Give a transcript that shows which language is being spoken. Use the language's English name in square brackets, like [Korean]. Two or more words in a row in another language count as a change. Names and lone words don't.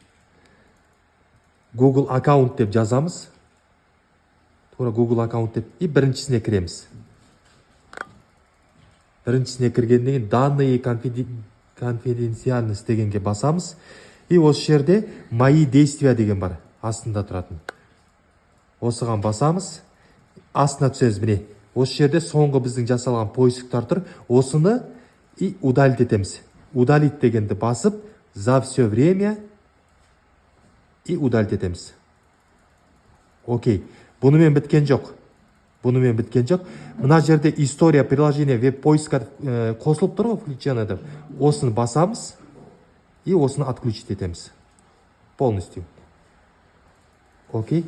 [Kazakh] Google аккаунт деп жазамыз. Тура Google аккаунт деп и біріншісіне кіреміз. Біріншісіне кіргеннен кейін [Russian] данные конфиденциальность [Kazakh] дегенге басамыз. И осы жерде [Russian] мои действия [Kazakh] деген бар. Астында тұратын. Осыған басамыз. Астына түсеміз міне. Осы жерде соңғы біздің жасалған поисктар тұр. Осыны и удалить етеміз. Удалить дегенді басып, [Russian] за все время и удалить етеміз. [Kazakh] Окей. Бұнымен біткен жоқ. Мына жерде [Russian] история приложения веб-поиска [Kazakh] қосылып тұр ғой, включено деп. Осыны басамыз и осыны отключить етеміз. [Russian] Полностью. Окей.